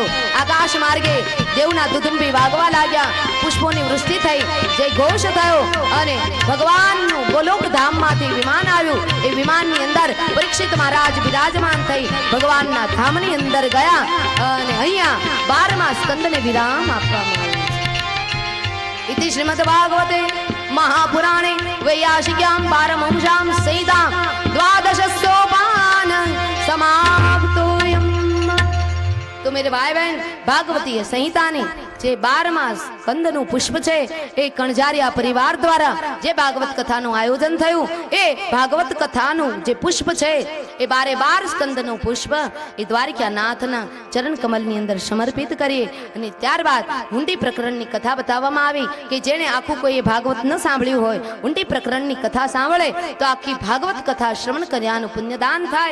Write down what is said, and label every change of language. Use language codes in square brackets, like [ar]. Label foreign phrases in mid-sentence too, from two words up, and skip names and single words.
[gu] આકાશ માર્ગે દેવના દુદુંબી વાગવા લાગ્યા, પુષ્પોની વૃષ્ટિ થઈ, જય ઘોષ થયો અને ભગવાનનું ગોલોક ધામમાંથી વિમાન આવ્યું. એ વિમાનની અંદર પરીક્ષિત મહારાજ બિરાજમાન થઈ ભગવાનના ધામની અંદર ગયા અને અહીંયા 12મા સ્કંદને વિરામ આપવામાં આવ્યો. [sa] इति श्रीमद् भागवते महापुराणे वैयासिक्यां पारमहंस्यां संहितां द्वादशोपान समाप्तोऽयम्. [hi] तो मेरे भाई बहन भागवतीय संहिता ने [gu] જે 12મા સ્કંદનું પુષ્પ છે એ કણજારિયા પરિવાર દ્વારા જે ભાગવત કથાનું આયોજન થયું એ ભાગવત કથાનું જે પુષ્પ છે એ 12 સ્કંદનું પુષ્પ એ દ્વારિકાનાથના ચરણ કમલની અંદર સમર્પિત કરીએ અને ત્યારબાદ હુંડી પ્રકરણની કથા બતાવવામાં આવી કે જેણે આખું કોઈ ભાગવત ન સાંભળ્યું હોય હુંડી પ્રકરણની કથા સાંભળે તો આખી ભાગવત કથા શ્રવણ કર્યાનું પુણ્યદાન થાય.